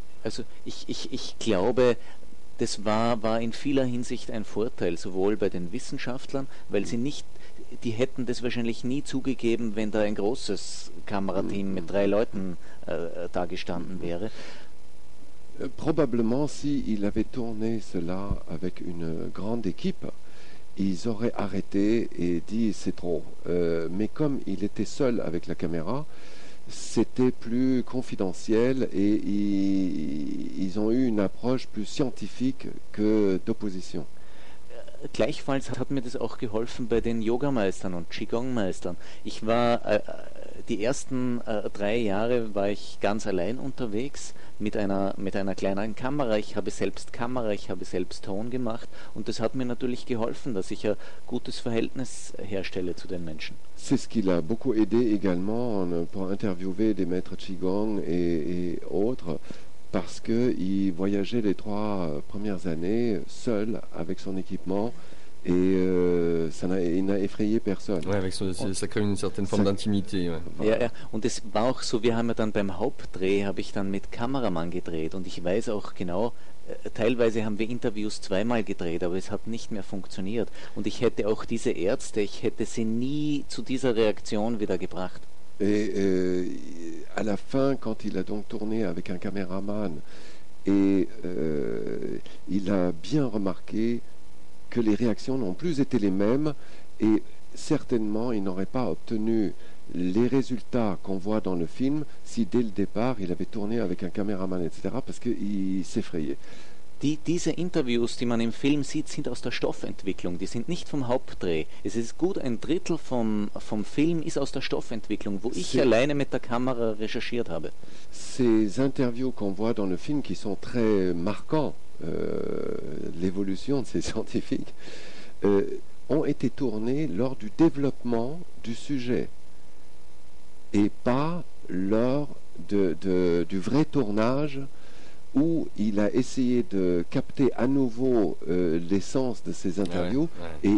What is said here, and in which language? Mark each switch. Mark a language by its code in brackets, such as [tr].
[de] Also ich glaube, das war in vieler Hinsicht ein Vorteil, sowohl bei den Wissenschaftlern, weil sie nicht, die hätten das wahrscheinlich nie zugegeben, wenn da ein großes Kamerateam mit drei Leuten dagestanden wäre. [fr] Probablement, s'il avait tourné cela avec une grande équipe, ils auraient arrêté et dit « c'est trop ». Mais comme il était seul avec la caméra, c'était plus confidentiel et ils ont eu une approche plus scientifique que d'opposition. [de] Gleichfalls hat mir das auch geholfen bei den Yogameistern und Qigong-Meistern. Ich war die ersten drei Jahre war ich ganz allein unterwegs mit einer kleineren Kamera. Ich habe selbst Kamera, ich habe selbst Ton gemacht und das hat mir natürlich geholfen, dass ich ein gutes Verhältnis herstelle zu den Menschen. [fr] C'est ce qui l'a beaucoup aidé également pour interviewer des maîtres Qigong et autres. Parce qu'il voyageait les trois premières années seul avec son équipement Et il n'a effrayé personne. Ouais, avec ça crée une certaine forme d'intimité. Ouais. [de] Ja, und es war auch so, wir haben ja dann beim Hauptdreh, habe ich dann mit Kameramann gedreht. Und ich weiß auch genau, teilweise haben wir Interviews zweimal gedreht, aber es hat nicht mehr funktioniert. Und ich hätte auch diese Ärzte, ich hätte sie nie zu dieser Reaktion wieder gebracht. [fr] Et à la fin, quand il a donc tourné avec un caméraman, et il a bien remarqué que les réactions n'ont plus été les mêmes, et certainement il n'aurait pas obtenu les résultats qu'on voit dans le film si dès le départ il avait tourné avec un caméraman, etc., parce qu'il s'effrayait. [de] Diese Interviews, die man im Film sieht, sind aus der Stoffentwicklung, die sind nicht vom Hauptdreh. Es ist gut, ein Drittel vom Film ist aus der Stoffentwicklung, wo ich alleine mit der Kamera recherchiert habe. [fr] Ces interviews qu'on voit dans le film, qui sont très marquants, l'évolution de ces scientifiques, ont été tournées lors du développement du sujet et pas lors du vrai tournage où il a essayé de capter à nouveau l'essence de ses interviews, ouais, ouais.